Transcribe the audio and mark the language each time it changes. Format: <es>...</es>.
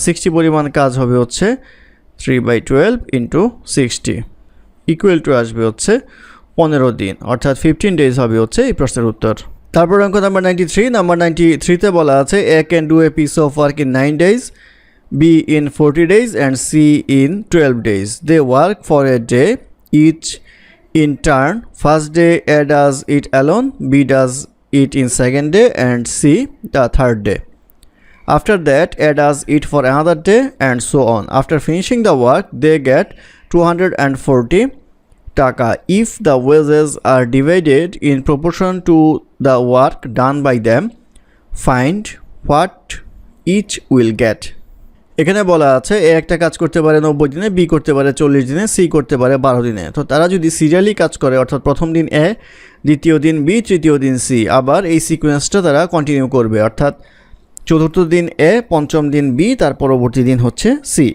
<bn>60 পরিমাণ কাজ হবে হচ্ছে 3/12 ইন্টু 60 ইকুয়াল টু আসবে হচ্ছে 15 দিন, অর্থাৎ 15 ডেজ হবে হচ্ছে এই প্রশ্নের উত্তর। তারপর অঙ্ক নাম্বার 93। নাম্বার 93তে বলা আছে</bn> <en>A can do a piece of work in 9 days, B in 40 days and C in 12 days. They work for a day each in turn. First day A does it alone, B does it in second day and C the third day. After that, A does it for another day and so on. After finishing the work, they get 240 taka. If the wages are divided in proportion to the work done by them, find what each will get.</en> <bn>এখানে বলা আছে এ একটা কাজ করতে পারে 90 দিনে, B করতে পারে 40 দিনে, সি করতে পারে 12 দিনে। তো তারা যদি সিরিয়ালি কাজ করে, অর্থাৎ প্রথম দিন এ, দ্বিতীয় দিন বি, তৃতীয় দিন সি, আবার এই সিকোয়েন্সটা তারা কন্টিনিউ করবে, অর্থাৎ চতুর্থ দিন এ, পঞ্চম দিন বি, তার পরবর্তী দিন হচ্ছে সি।</bn>